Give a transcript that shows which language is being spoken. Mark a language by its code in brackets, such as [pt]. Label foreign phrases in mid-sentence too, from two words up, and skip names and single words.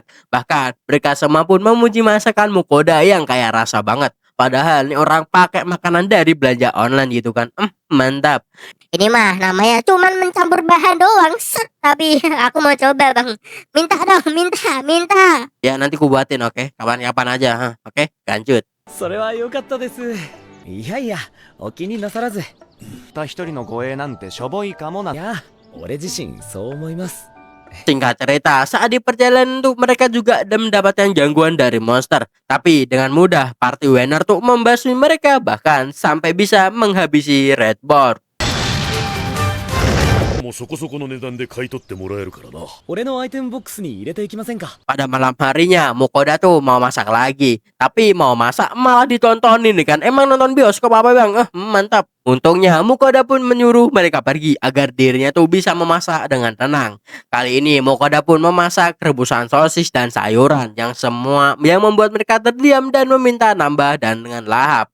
[id] Bahkan mereka semua pun memuji masakan Mukoda yang kayak rasa banget. Padahal nih orang pakai makanan dari belanja online gitu kan. Mantap. Ini mah namanya cuman mencampur bahan doang. Set. Tapi aku mau coba bang. Minta dong, minta. Ya nanti ku buatin oke. Kapan-kapan aja. Oke, lanjut. [ja] それは良かったです。いやいや、お気になさらず。た一人の護衛なんてしょぼいかもな。いや、俺自身そう思います。 [id] Singkat cerita, saat di perjalanan tuh mereka juga mendapatkan gangguan dari monster. Tapi dengan mudah party winner tuh membasmi mereka, bahkan sampai bisa menghabisi Red Board. [ja] もそこそこの値段で買い取ってもらえるからな。俺のアイテムボックスに入れていきませんか？ [id] Pada malam harinya Mukoda tuh mau masak lagi, tapi mau masak malah ditontonin nih kan. Emang nonton bioskop apa bang? Mantap. Untungnya Mukoda pun menyuruh mereka pergi agar dirinya tuh bisa memasak dengan tenang. Kali ini Mukoda pun memasak rebusan sosis dan sayuran yang membuat mereka terdiam dan meminta nambah dan dengan lahap.